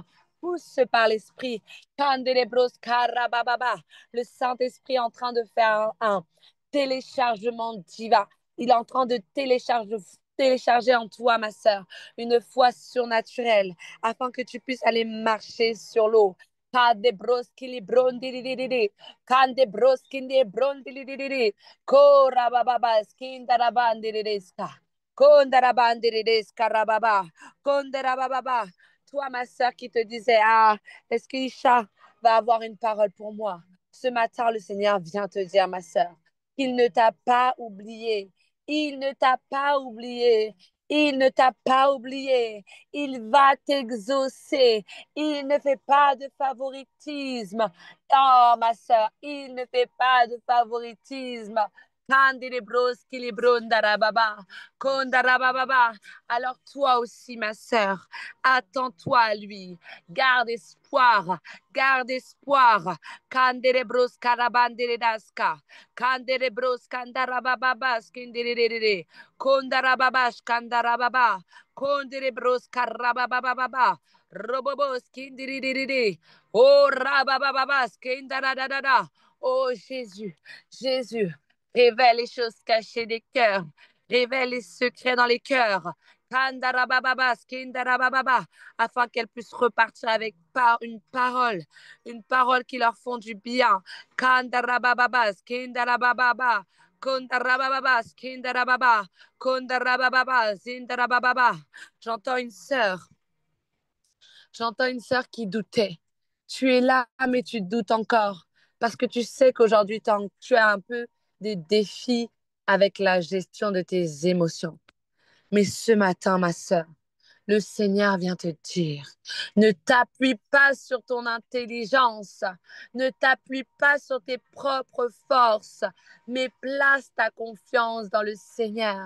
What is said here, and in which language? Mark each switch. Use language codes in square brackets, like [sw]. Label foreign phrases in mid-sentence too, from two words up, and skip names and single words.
[fr] Pousse par l'esprit. Candelebros karabababa. Le Saint-Esprit est en train de faire un téléchargement divin. Il est en train de télécharger en toi, ma soeur, une foi surnaturelle afin que tu puisses aller marcher sur l'eau. Kadebroskili brondilididi. Kandebroskinde brondilididi. Korabababa skindarabandididiska. Toi, ma soeur, qui te disait, ah, est-ce que Isha va avoir une parole pour moi? Ce matin, le Seigneur vient te dire, ma soeur, qu'il ne t'a pas oublié. Il ne t'a pas oublié. Il ne t'a pas oublié. Il va t'exaucer. Il ne fait pas de favoritisme. Oh, ma soeur, il ne fait pas de favoritisme. Alors toi aussi, ma sœur, attends-toi à lui. Garde espoir. Garde espoir. Kanderebros karabanderedaska. Kanderebros kandarabababas kinderere. Kondarababash kandarababa. Konderebros karababababa. Robobos kinderere. Oh rababababas kindaradadada. Oh Jésus, Jésus, révèle les choses cachées des cœurs. Révèle les secrets dans les cœurs. Kandarabababas, kindarabababa, afin qu'elles puissent repartir avec une parole qui leur font du bien. Kandarabababas, kindarabababa, Kondarababa, skindarababa, kondarababa, zindarababa. J'entends une sœur. J'entends une sœur qui doutait. Tu es là, mais tu doutes encore. Parce que tu sais qu'aujourd'hui, tu as un peu des défis avec la gestion de tes émotions. Mais ce matin, ma sœur, le Seigneur vient te dire, ne t'appuie pas sur ton intelligence, ne t'appuie pas sur tes propres forces, mais place ta confiance dans le Seigneur.